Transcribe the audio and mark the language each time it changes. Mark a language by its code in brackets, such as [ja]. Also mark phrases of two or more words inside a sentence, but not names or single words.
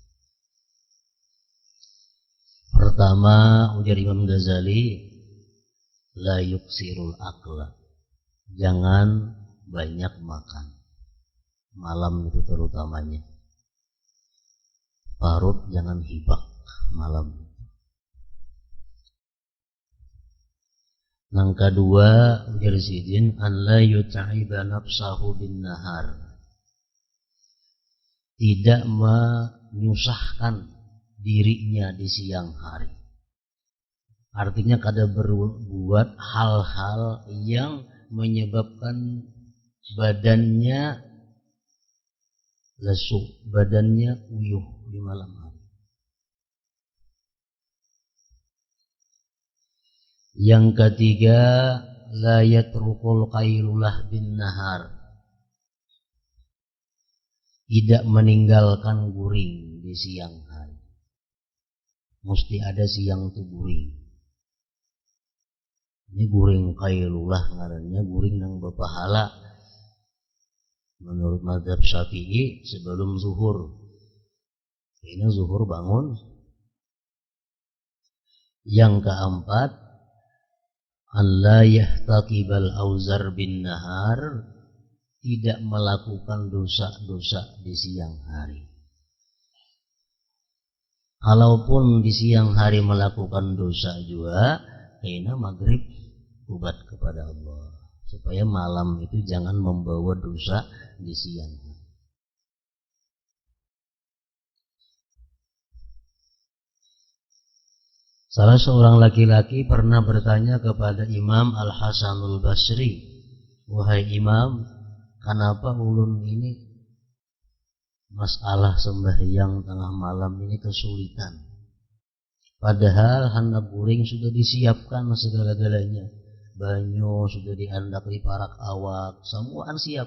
[id] Pertama, ujar Imam Ghazali, [ar] لا يكثر الأكل, [id] jangan banyak makan malam itu terutamanya. [bjn] Parut jangan hibak malam. [id] Yang kedua, ujar Sidin, [ar] أن لا يتعب نفسه بالنهار, [id] tidak menyusahkan dirinya di siang hari. Artinya kada berbuat hal-hal yang menyebabkan badannya lesu, badannya uyuh di malam hari. Yang ketiga, [ar] لا يترك القيلولة بالنهار. [id] Tidak meninggalkan guring di siang hari. Mesti ada siang itu guring. Ini guring qailulah ngarannya, guring yang berpahala. Menurut mazhab Syafi'i sebelum zuhur. Ini zuhur bangun. Yang keempat, [ar] أن لا يحتقب الأوزار بالنهار, [id] tidak melakukan dosa-dosa di siang hari. Kalaupun di siang hari melakukan dosa juga, kena maghrib tobat kepada Allah, supaya malam itu jangan membawa dosa di siang hari. Salah seorang laki-laki pernah bertanya kepada Imam Al-Hasanul Basri, wahai Imam, kenapa ulun ini masalah sembahyang tengah malam ini kesulitan? Padahal handap guring sudah disiapkan segala-galanya. [bjn] Banyu sudah diandak di parak awak, semuaan siap.